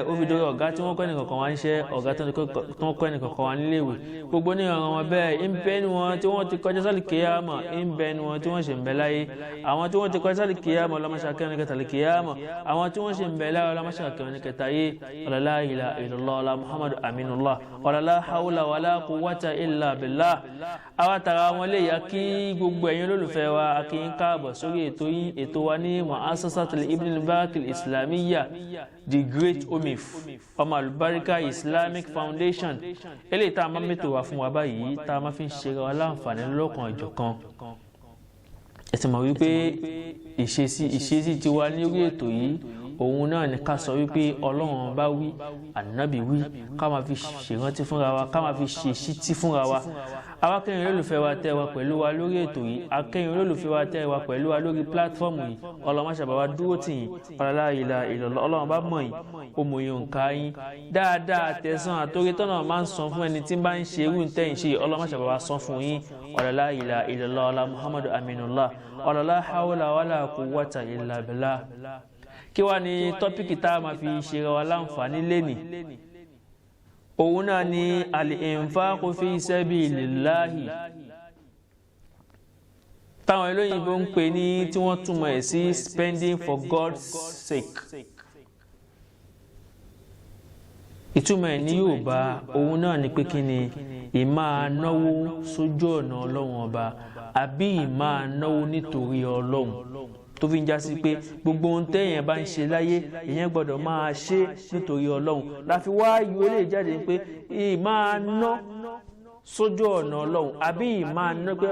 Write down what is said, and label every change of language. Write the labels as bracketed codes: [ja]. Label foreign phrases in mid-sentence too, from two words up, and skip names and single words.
[yo] ó fi dórí ọ̀gá tí wọ́n kọ́ ẹnìkankan wá níṣẹ́ ọ̀gá tí wọ́n kọ́ ẹnìkankan wá níléèwé gbogbo ní ìrànràn wọn bẹ́ẹ̀ ń bẹ ní wọn tí wọ́n ti kọjá sálì kíyámọ̀ ń bẹ ní wọn tí wọ́n ṣe ń bẹ láyé àwọn tí wọ́n ti kọjá sálì kíyámọ̀ ọlọ́mọṣàkẹ́ ní kẹta lè kíyámọ̀ àwọn tí wọ́n ṣe ń bẹ láyé ọlọ́mọṣàkẹ́ ní kẹta yé [ar] لا إله إلا الله [yo] ọlá [ar] محمد أمين الله لا حول ولا قوة إلا بالله [yo] àwa tara wọn lè yá kí gbogbo ẹ̀yin olólùfẹ́ wa a kí yín káàbọ̀ sórí ètò wa ní Mu'assasatul Ibn al-Barak al-Islamiyya the Great Omif ọmọ àlùbáríkà Islamic Foundation eléyìí tá a máa mẹ́tò wá fún wa báyìí tá a máa fi ń ṣe wa láǹfààní lọ́kàn ìjọ̀kan ẹ ti mọ̀ wípé ìṣesí ti wá ní orí ètò yìí òun náà ni ká sọ wípé Ọlọ́run bá wí ànábì wí ká máa fi ṣèrántí fúnra wa ká máa fi ṣèṣítí fúnra wa awakẹ́yìn olólùfẹ́ wa tẹ́ wa pẹ̀lú wa lórí ètò yìí akẹ́yìn olólùfẹ́ wa tẹ́ wa pẹ̀lú wa lórí pílátífọ́ọ̀mù yìí ọlọ́mọṣàbá wa dúró tì yín [ar] لا إله إلا الله [yo] Ọlọ́run bá mọ̀ yín òmòye òǹkà yín dáadáa tẹ̀sán àtórí tọ́nà máa ń san fún ẹni tí bá ń ṣe irú tẹ́yìn ṣe ọlọ́mọṣàbá wa san fún yín [ar] لا إله إلا الله [yo] ọlá [ar] محمد أمين الله لا حول ولا قوة إلا بالله [yo] kí wá ní tọ́pìkì tá a máa fi ṣe ra wa láǹfààní lénìí òun náà ni [ar] الإنفاق في سبيل الله [yo] táwọn olóyìnbó ń pè ní tí wọ́n túmọ̀ ẹ̀ sí [en] spending for God's sake [yo] ìtumọ̀ ẹ̀ ní Yorùbá òun náà ni pé kí ni ìmáa náwó sójú ọ̀nà Ọlọ́run ọba àbí ìmáa náwó nítorí Ọlọ́run tó fi ń já sí pé gbogbo ohun téèyàn bá ń ṣe láyé èèyàn gbọ́dọ̀ máa ṣe nítorí Ọlọ́run láfi wá yóò lè jáde pé máa ná sójú ọ̀nà Ọlọ́run àbí máa ná pé